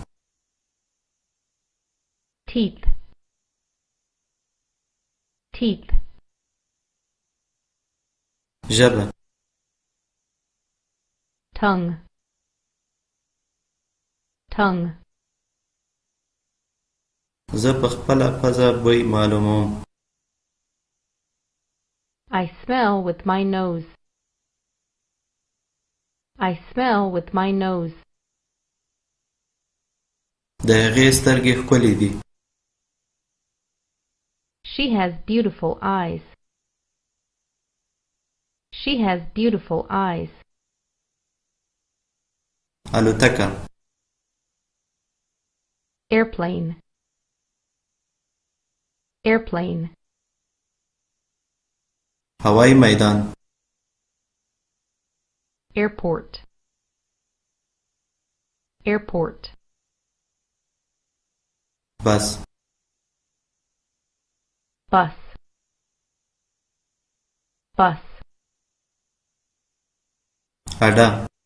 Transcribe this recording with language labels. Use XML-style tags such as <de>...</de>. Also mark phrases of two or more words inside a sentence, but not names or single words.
<en>teeth, teeth,</en> <ps>ژبه</ps> <en>tongue, tongue,</en> <ps>زه په خپله پزه بوی معلوموم</ps> <en>I smell with my nose. I smell with my nose.</en> <ps>د هغې سترګې ښکلې دي</ps> <en>She has beautiful eyes. She has beautiful eyes.</en> <ps>الوتکه</ps> <en>Airplane. Airplane.</en> <ps>هوایی میدان</ps> <en>Airport. Airport.</en> <ps>بس</ps> <en>Bus. bus,</en> <ps>اډه</ps>